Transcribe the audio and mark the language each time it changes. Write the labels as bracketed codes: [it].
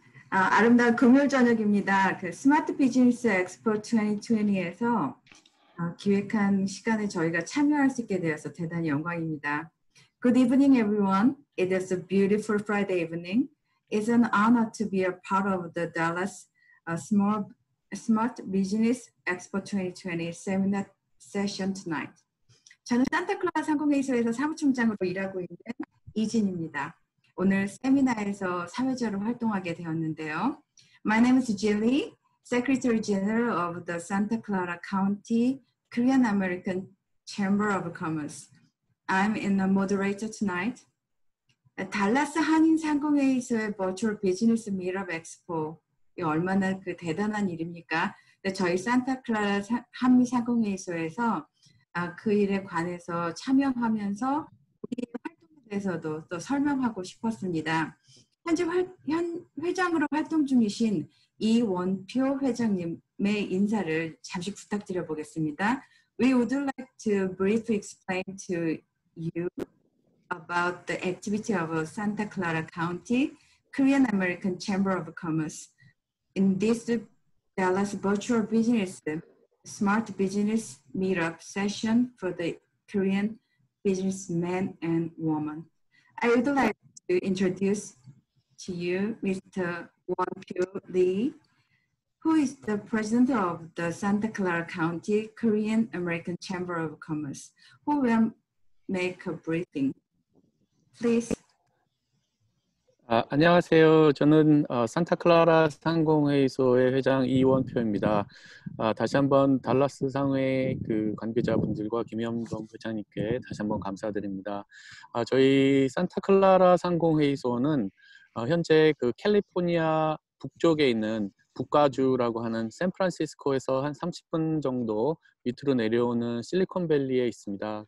[ko] 아름다운 금요일 저녁입니다. 그 스마트 비즈니스 엑스포 2020에서 기획한 시간에 저희가 참여할 수 있게 되어서 대단히 영광입니다. [en] Good evening, everyone. It is a beautiful Friday evening. It's an honor to be a part of the Dallas Smart Business Expo 2020 seminar session tonight. [ko] 저는 산타클라라 상공회의소에서 사무총장으로 일하고 있는 이진입니다. 오늘 세미나에서 사회자로 활동하게 되었는데요. [en] My name is Jilly, Secretary General of the Santa Clara County Korean American Chamber of Commerce. I'm in the moderator tonight. [ko] 달라스 한인 상공회의소의 버추얼 비즈니스 미럽 엑스포, 이 얼마나 그 대단한 일입니까? 저희 산타클라라 한미 상공회의소에서 그 일에 관해서 참여하면서 우리의 활동에 대해서도 또 설명하고 싶었습니다. 현재 회장으로 활동 중이신 이원표 회장님의 인사를 잠시 부탁드려 보겠습니다. [en] We would like to briefly explain to you about the activity of Santa Clara County Korean American Chamber of Commerce in this Dallas Virtual Business Smart Business Meetup session for the Korean businessmen and women. I would like to introduce to you Mr. Won-pyo Lee, who is the president of the Santa Clara County Korean American Chamber of Commerce, who will make a briefing. Please. [ko] 안녕하세요. 저는 산타클라라 상공회의소의 회장 이원표입니다. 다시 한번 달라스 상회 그 관계자분들과 김현범 회장님께 다시 한번 감사드립니다. 저희 산타클라라 상공회의소는 현재 그 캘리포니아 북쪽에 있는 북가주라고 하는 샌프란시스코에서 한 30분 정도 밑으로 내려오는 실리콘밸리에 있습니다.